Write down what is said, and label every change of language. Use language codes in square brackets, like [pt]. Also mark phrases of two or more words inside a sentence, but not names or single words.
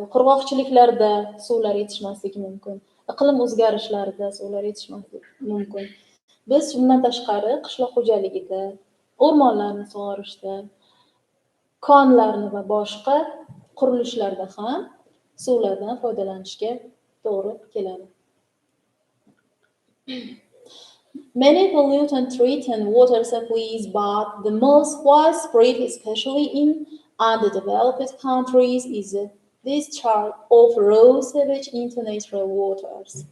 [uz] Qurg'oqchiliklarda suvlar yetishmasligi mumkin. Iqlim o'zgarishlarida suvlar yetishmasligi mumkin. Biz bundan tashqari qishloq xo'jaligida, o'rmonlarni sug'orishda, konlarni va boshqa qurilishlarda ham suvlardan foydalanishga to'g'ri keladi. [en] Many pollutants threaten water supplies, but the most widespread, especially in underdeveloped countries, is the discharge of raw sewage into natural waters.